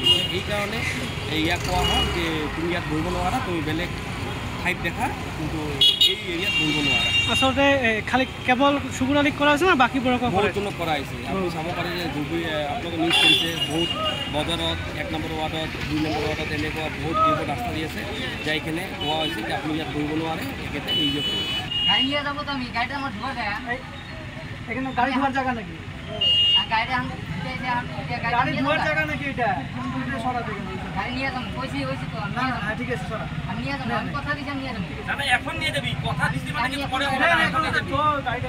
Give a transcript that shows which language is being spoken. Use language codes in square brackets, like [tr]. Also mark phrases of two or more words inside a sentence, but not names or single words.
[as] এইকাৰণে ইয়াক কোৱা হয় যে তুমি ইয়াত বহিব নোৱাৰা, তুমি বেলেগ ঠাইত দেখা, কিন্তু এই এৰিয়াত বহিব নোৱাৰা। আচলতে খালি কেৱল চুবুৰ আলীক কৰা হৈছে না বাকীবোৰকো বহুতজনক কৰা হৈছে। আপুনি চাব পাৰে যে ধুবুৰী আপোনালোকে নিউজ কৰিছে, বহুত বজাৰত 1 নম্বৰ ৱাৰ্ডত 2 নম্বৰ ৱাৰ্ডত এনেকুৱা বহুত যিবোৰ ৰাস্তা দি আছে, যাই কিনে কোৱা হৈছে যে আপুনি ইয়াত বহিব নোৱাৰে, একেতে নিজে কৰিব। [bn] গাড়ি নিয়ে যাবো তো আমি, গাড়িটা আমার ঢোকা যায়। এখানে গাড়ি ধোয়ার জায়গা নাকি? আর গাড়িটা গাড়ি ধোয়ার জায়গা নাকি এটা? তুমি সরা দেবে। গাড়ি নিয়ে যাবো, কইছি তো আমি। না না ঠিক আছে সরা। আমি নিয়ে যাবো, আমি কথা দিছি নিয়ে যাবো। না এখন নিয়ে যাবি, কথা দিছি মানে কিছু পরে হবে না, এখন নিয়ে যাবি।